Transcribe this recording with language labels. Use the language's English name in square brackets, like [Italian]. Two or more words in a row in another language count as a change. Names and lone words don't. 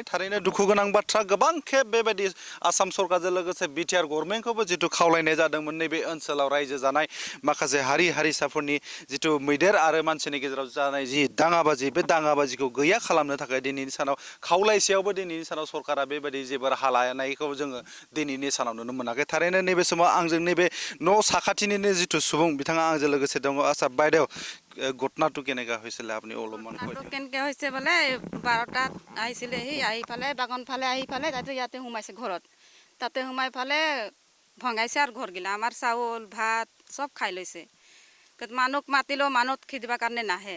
[Bodo] थारैनो दुखु गोनां बाथ्रा, गोबां खेब बेबायदि आसाम सरकारजों लोगोसे बिटिआर गभर्नमेन्टखौबो जिथु खावलायनाय जादोंमोन नैबे ओनसोलाव रायजो जानाय माखासे हारि हारिसाफोरनि जिथु मैदेर आरो मानसिनि गेजेराव जानाय जि दाङाबाजि, बे दाङाबाजिखौ गैया खालामनो थाखाय दिनैनि सानाव खावलायसेयावबो दिनैनि सानाव सरकारा बेबायदि जेबो राहा लानायखौ जोङो दिनैनि सानाव नुनो मोनाखै। थारैनो नैबे समाव आंजों नैबे न' साखाथिनिनो जिथु सुबुं बिथाङा आंजों लोगोसे दङ। [Assamese] आচ্ছা বাইদেউ, ঘটনাটো কেনেকা হৈছিলে আপুনি অলপমান কৈ দিয়ক। কেনেকৈ হৈছে বোলে 12টাত আহিছিলে, সি আহি ফালে বাগান ফালে আহি ফালে তাতে ইয়াতে সোমাইছে ঘৰত। তাতে সোমাই ফালে ভঙাইছে আৰু ঘৰগিলা, আমাৰ চাউল ভাত চব খাই লৈছে। মানুহক মাতিলেও মানুহ খেদিবৰ কাৰণে নাহে।